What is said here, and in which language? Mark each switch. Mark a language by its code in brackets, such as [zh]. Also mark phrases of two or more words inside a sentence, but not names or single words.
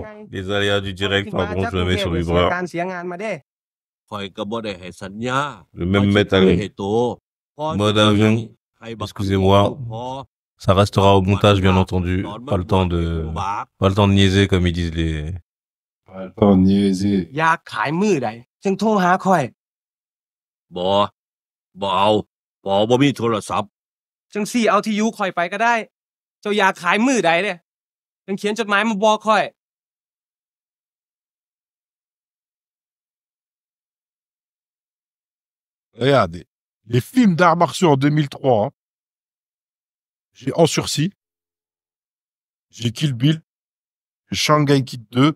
[fr] Les aléas du direct, pardon, je le mets sur vibreur. Je vais même mettre à mode avion. Excusez-moi. Ça restera au montage, bien entendu. Pas le temps de niaiser, comme ils disent les... Pas le temps de niaiser. [tts] อยากขายมือใดจึงโทรหาค่อย บ่เอาบ่มีโทรศัพท์ จังสี่เอาที่อยู่ค่อยไปก็ได้ เจ้าอยากขายมือใดเนี่ยจังเขียนจดหมายมาบอกค่อย [fr] Regardez. Les films d'arts martiaux en 2003, hein. J'ai En Sursis. J'ai Kill Bill. J'ai Shanghai Kid 2.